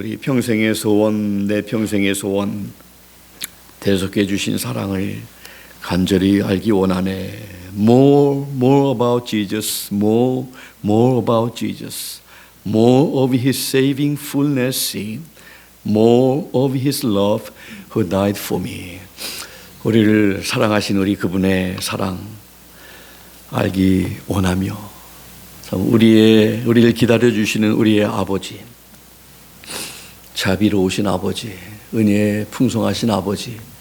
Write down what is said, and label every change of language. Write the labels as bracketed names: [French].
[Korean] 우리 평생의 소원, 내 평생의 소원, 대속해 주신 사랑을 간절히 알기 원하네. [English] More about Jesus, more about Jesus, more of His saving fullness, more of His love who died for me. [Korean] 우리를 사랑하신 우리 그분의 사랑 알기 원하며, 참 우리를 기다려 주시는 우리의 아버지, 자비로우신 아버지, 은혜에 풍성하신 아버지,